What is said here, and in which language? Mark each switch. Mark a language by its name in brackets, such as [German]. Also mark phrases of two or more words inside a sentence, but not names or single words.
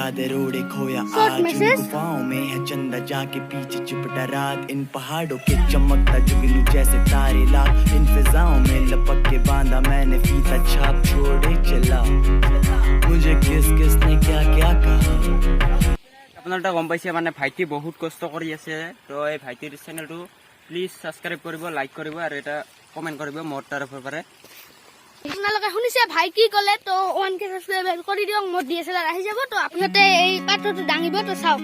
[Hindi] चादर ओढ़े खोया आज गुफाओं में है चंदा जाके पीछे चिपटा रात इन पहाड़ों के चमकता जुगनू जैसे तारे लाख इन फिजाओं में लपक के बांधा मैंने फीता छाप छोड़े चला मुझे किस किस ने क्या क्या कहा [Assamese] আপোনালোকে গম পাইছে মানে ভাইটি বহুত কষ্ট কৰি আছে তো এই ভাইটিৰ চেনেলটো প্লিজ সাবস্ক্রাইব কৰিব লাইক কৰিব আৰু এটা কমেন্ট কৰিব মোৰ তৰফৰ পৰা আপোনালোকে শুনিছে ভাই কি ক'লে তো 1k সাবস্ক্রাইব কৰি দিয়ক মোৰ ডিএসএলআর আহি যাব তো আপোনাতে এই পাত্ৰটো ডাঙিব তো চাওক